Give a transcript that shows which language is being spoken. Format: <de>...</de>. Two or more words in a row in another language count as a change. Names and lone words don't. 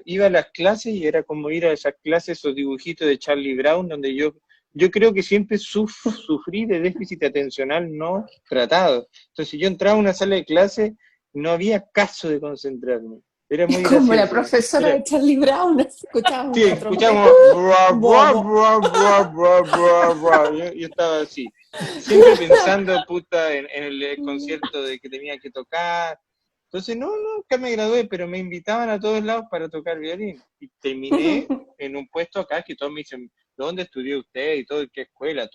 <es>Iba a las clases y era como ir a esas clases, esos dibujitos de Charlie Brown, donde yo creo que siempre sufrí de déficit atencional no tratado. Entonces yo entraba a una sala de clase, no había caso de concentrarme. Era Es muy como la gracioso. profesora Era, de Charlie Brown, así escuchábamos sí, una trompeta. escuchamos. Bra, bra, Bobo. bra, bra, bra, bra, bra. Yo estaba así, siempre pensando, puta, en el concierto de que tenía que tocar. Entonces, nunca me gradué, pero me invitaban a todos lados para tocar violín. Y terminé en un puesto acá que todos me dicen, ¿dónde estudió usted? Y todo, ¿qué escuela?</es>